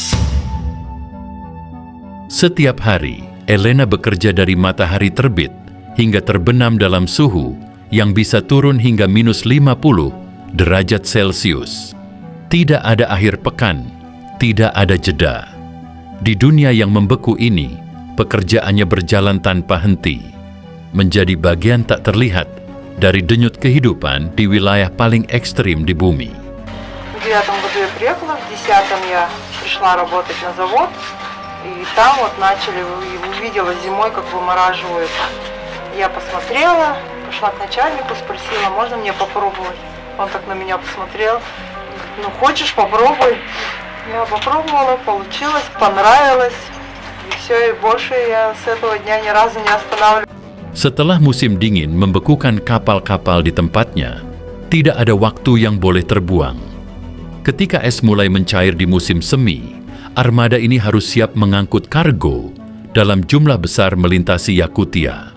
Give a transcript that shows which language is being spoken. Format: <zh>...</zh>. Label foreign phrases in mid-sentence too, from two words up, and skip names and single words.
<id>Setiap hari, Elena bekerja dari matahari terbit hingga terbenam dalam suhu yang bisa turun hingga minus 50 derajat Celcius. Tidak ada akhir pekan, tidak ada jeda. Di dunia yang membeku ini, pekerjaannya berjalan tanpa henti, menjadi bagian tak terlihat dari denyut kehidupan di wilayah paling ekstrim di bumi.</id> <ru>В 9 году я приехала, в 10 я пришла работать на завод, и там вот начали, увидела зимой, как вымораживают. Я посмотрела, пошла к начальнику, спросила, можно мне попробовать? Он так на меня посмотрел, ну хочешь, попробуй. Я попробовала, получилось, понравилось, и все, и больше я с этого дня ни разу не останавливалась.</ru> <id>Setelah musim dingin membekukan kapal-kapal di tempatnya, tidak ada waktu yang boleh terbuang. Ketika es mulai mencair di musim semi, armada ini harus siap mengangkut kargo dalam jumlah besar melintasi Yakutia.</id>